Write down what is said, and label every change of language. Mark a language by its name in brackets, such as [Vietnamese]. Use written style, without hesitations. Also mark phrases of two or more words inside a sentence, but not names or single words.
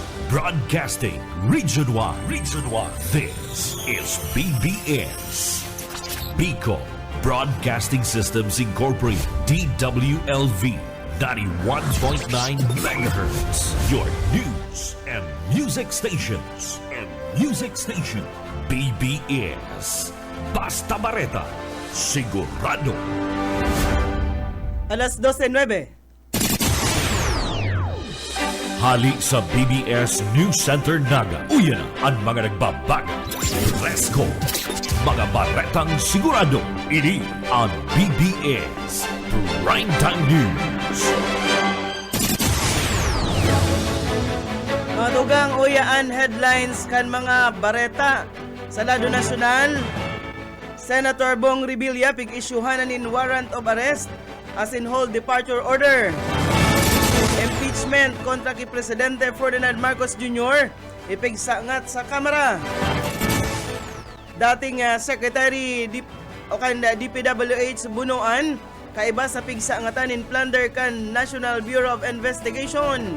[English] Broadcasting Region 1. Region 1. This is BBS. Bicol Broadcasting Systems Incorporated. DWLV 91.9 MHz. Your news and music stations. [Bikol] BBS. Basta Bareta. Sigurado. Alas 12:09. Hali sa BBS News Center Naga. Uyan ang mga nagbabago. Presko. Mga baretang sigurado. Ini ang BBS Primetime News. Mga dugang uyaan headlines kan mga bareta sa lado nasyonal. Senator Bong Revilla pig-isyuhan in [English] warrant of arrest [Bikol] as in [English] hold departure order. [Bikol] Impeachment kontra kay Presidente Ferdinand Marcos Jr. ipigsangat sa Kamara. Dating Secretary DPWH Bunuan kaiba sa pigsangatan in plunder kan National Bureau of Investigation.